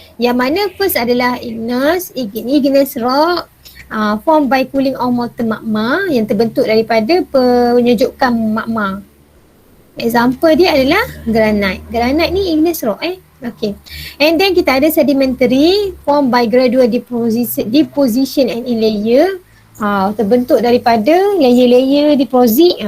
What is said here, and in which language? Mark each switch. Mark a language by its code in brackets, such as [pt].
[ms] Yang mana first adalah igneous rock. [en] Formed by cooling of molten magma [ms] yang terbentuk daripada penyejukan magma. Example dia adalah granite. Granite ni igneous rock Okay. [en] And then [ms] kita ada [en] sedimentary formed by gradual deposition and in layer. [ms] Terbentuk daripada layer-layer deposit.